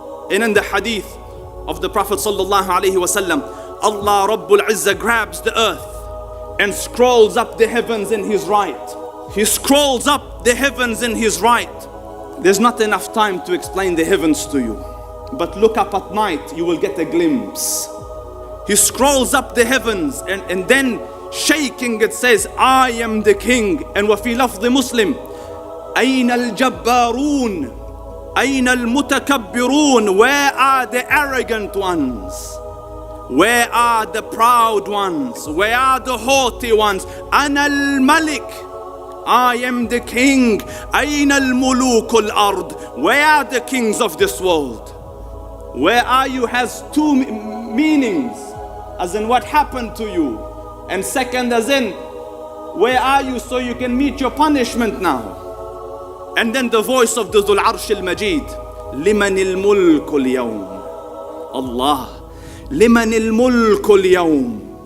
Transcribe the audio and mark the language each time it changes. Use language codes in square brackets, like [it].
[en] And in the hadith of the Prophet sallallahu alaihi wasallam, Allah Rabbul Izzah grabs the earth and scrolls up the heavens in His right. He scrolls up the heavens in His right. There's not enough time to explain the heavens to you. But look up at night, you will get a glimpse. He scrolls up the heavens and then shaking it says, I am the king. And [ar] وفي لفظ مسلم, أين الجبارون أين المتكبرون? [en] Where are the arrogant ones? Where are the proud ones? Where are the haughty ones? [ar] أنا الملك, [en] I am the king. [ar] أين الملوك الأرض? [en] Where are the kings of this world? Where are you has two meanings, as in what happened to you, and second as in where are you so you can meet your punishment now. And then the voice of the Dhul Arsh al-Majid, [ar] لمن الملك اليوم. Allah, لمن الملك اليوم.